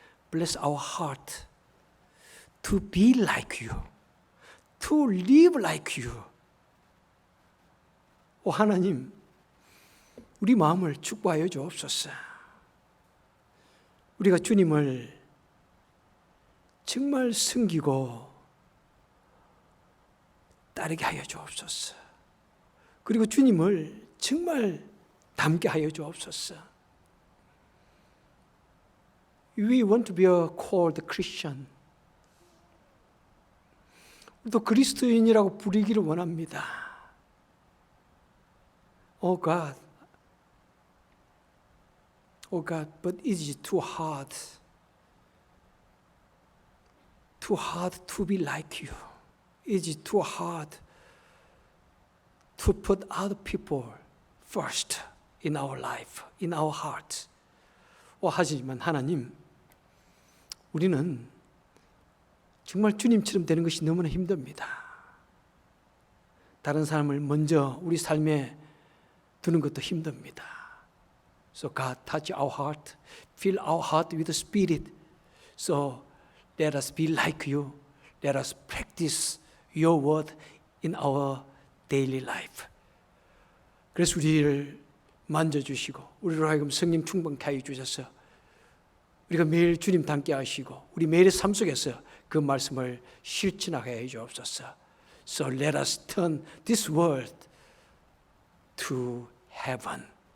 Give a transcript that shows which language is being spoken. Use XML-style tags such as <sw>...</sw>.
<en>Bless our heart to be like you, to live like you.</en> <ko>하나님, 우리 마음을 축복하여 주옵소서. 우리가 주님을 정말 섬기고 따르게 하여 주옵소서. 그리고 주님을 정말 닮게 하여 주옵소서.</ko> <en>We want to be called Christian.</en> <ko>또 그리스도인이라고 부르기를 원합니다.</ko> <en>Oh God, but it is too hard to be like you. It is too hard to put other people first in our life, in our hearts.</en> <ko>하지만 하나님, 우리는 정말 주님처럼 되는 것이 너무나 힘듭니다. 다른 사람을 먼저 우리 삶에 두는 것도 힘듭니다.</ko> <en>So God, touch our heart, fill our heart with the Spirit. So let us be like you. Let us practice your word in our daily life.</en> <ko>그래서 우리를 만져주시고 우리로 하여금 성령 충만케 하여 주셔서 우리가 매일 주님 닮게 하시고 우리 매일의 삶 속에서 그 말씀을 실천하게 해 주옵소서.</ko> <en>So let us turn this world to heaven.</en>